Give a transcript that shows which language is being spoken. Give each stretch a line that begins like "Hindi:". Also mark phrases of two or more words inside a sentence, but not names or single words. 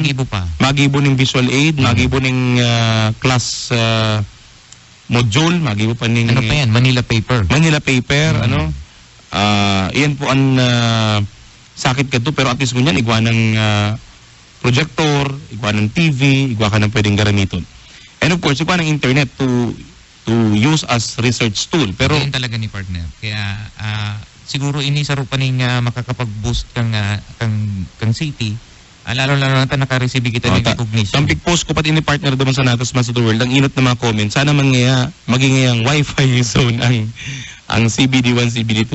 Bikol: Magibo ng visual aid, magibo ng class module, magibo pa ng ano pa yan? Manila paper. Iyan po ang sakit ka to pero at least mo yan igwa ng projector, igwa ng TV, igwa ka ng pwedeng garamiton.
English: And of course,
Bikol: igwa ng
English: internet to use as research tool.
Bikol: Pero yan talaga ni partner. Kaya siguro ini sa rupa ning makakapag-boost kang city. Lalo na naka-receive kita ng recognition. Ang big post ko pati ni partner doon sa Natas Master of the World, ang inot na mga comments, sana maging ngayang
English: Wi-Fi zone
Bikol: ang CBD1, CBD2.